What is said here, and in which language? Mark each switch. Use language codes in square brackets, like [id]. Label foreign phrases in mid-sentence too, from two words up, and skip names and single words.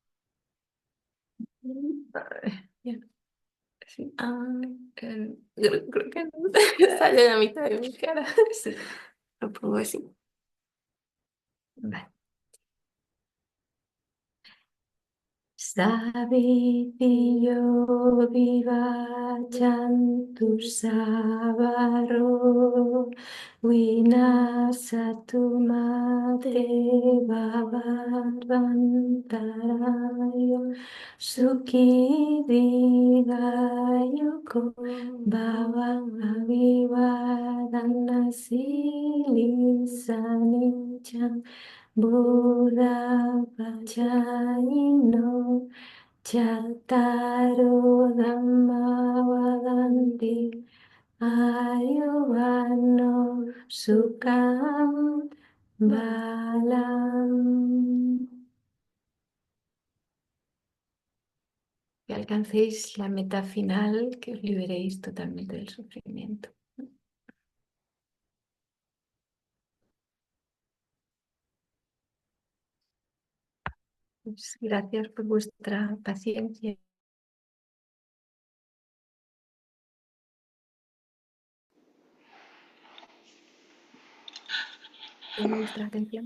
[es] A ver. Ya. Sí. Creo que no. Sale la mitad de mi cara. Sí. Lo pongo así. Vale. [pi] Savitiyo vivachantu savaro vinasatu mate bhavantarayo sukhi digayuko bhavavivadanasi lisanicam Buddha Vajayino Chattaro Dhamma Vadanti Ayuvano Sukham Balam. [es] Que alcancéis la meta final, que os liberéis totalmente del sufrimiento. Pues gracias por vuestra paciencia y vuestra atención.